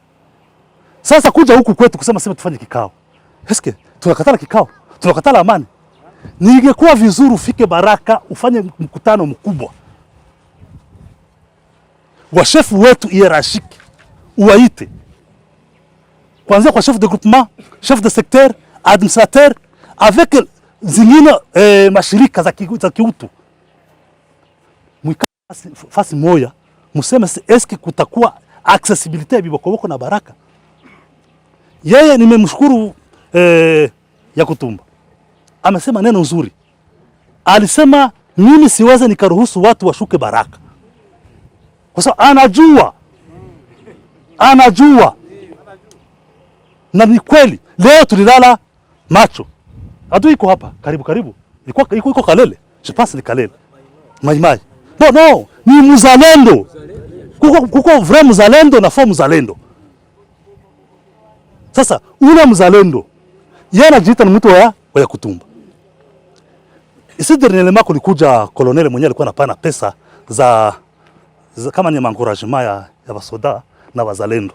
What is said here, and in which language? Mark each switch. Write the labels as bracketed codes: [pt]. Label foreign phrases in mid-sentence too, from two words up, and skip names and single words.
[sw] Sasa kuja huku kwetu kusema sema tufanye kikao. Eske tunakatala kikao? Tunakatala amani? Ningekuwa vizuri ufike Baraka ufanye mkutano mkubwa. Washefu wetu hierarchique uwaite. Kuanzia kwa [fr] chef de groupement, chef de secteur, administrateur avec [sw] zingine mashirika za kiutu. Fasi moja museme eske kutakuwa accessibility ya bibokoboko na Baraka. Yeye nimemshukuru ya Kutumba. Amesema neno nzuri. Alisema mimi siweze nikaruhusu watu washuke Baraka. Kwa sababu anajua. Na ni kweli leo tulilala macho. Adui iko hapa karibu. Iko Kalele. [fr] Je pense [sw] ni Kalele. Maimai. No, ni mzalendo. Kuko vrai mzalendo na faux mzalendo. Sasa ule mzalendo yeye anajiita ni mtu wa Kutumba. [fr] Isi dernièrement [sw] kulikuja colonel mwenyewe alikuwa anapana pesa za kama ni encouragement ya basoda na wazalendo.